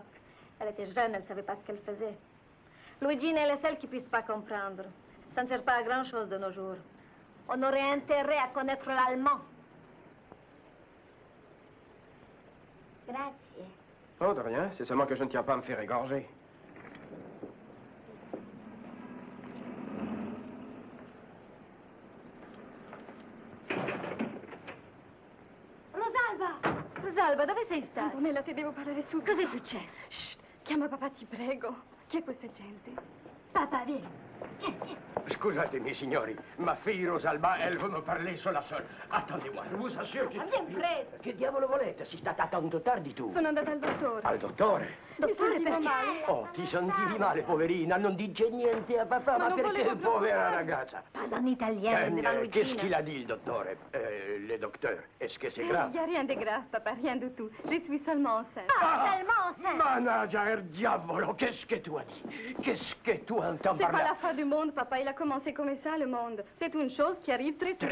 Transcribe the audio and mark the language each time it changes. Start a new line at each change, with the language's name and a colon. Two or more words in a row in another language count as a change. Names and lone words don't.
French: Elle était jeune, elle ne savait pas ce qu'elle faisait. Luigi est le seul qui puisse pas comprendre. Ça ne sert pas à grand-chose de nos jours. On aurait intérêt à connaître l'allemand.
Italian: Grazie.
French: Oh, de rien. C'est seulement que je ne tiens pas à me faire égorger.
Italian: Rosalba! Rosalba, dove sei stata? Antonella, ti devo parlare su. Cos'è successo? Shh, chiama papà, ti prego. Chi è questa gente? Papà, vieni. Vieni. Scusatemi, signori,
French: ma fille Rosalba, elle veut me parler sola seule. Attendez-moi, je vous assure che...
Italian: Vieni preso. Che diavolo volete? Si sta tanto tardi tu. Sono andata al dottore. Al dottore? Mi sentivo male. Oh, ti sentivi male, poverina. Non dice niente a papà, ma non perché, volevo povera ragazza?
French: Parla en italien, devant Luigina. Qu'est-ce qu'il a dit, le docteur? Le docteur, est-ce que c'est grave? Il n'y a rien de grave, papa, rien du tout. Je suis seulement enceinte. Ah, seulement enceinte. Manager, diavolo, qu'est-ce que tu as dit? Qu'est-ce que tu entends C'est par pas là? la fin du monde, papa. Il a commencé comme ça, le monde. C'est une chose qui arrive très souvent.